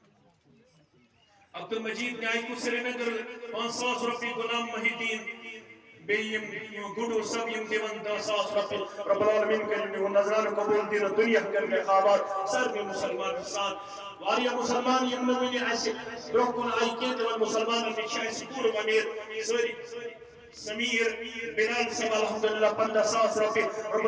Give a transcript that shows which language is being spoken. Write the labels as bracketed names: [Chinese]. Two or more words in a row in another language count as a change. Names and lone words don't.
[Kashmiri] عبد المجید نیائی کو سری نگر 500 روپی غلام محی الدین بیم گڈو سب یم دیون 10,000 رۄپیہِ [Arabic] رب العالمین [Kashmiri] کٔرِنۍ یِہُنٛد نظرانہٕ قبوٗل دیٖنہٕ دُنیا کٔرِنۍ آباد سارنٕے مُسلمان اِنسان واریاہ مُسلمان یِم نہٕ وٕنہِ اَسہِ برٛونٛہہ کُن آیہِ کینٛہہ تِمن مُسلمانن تہِ چھِ اَسہِ پوٗرٕ اُمید سٲری سمیر بلال صاحب الحمدللہ 15,000 رۄپیہِ رب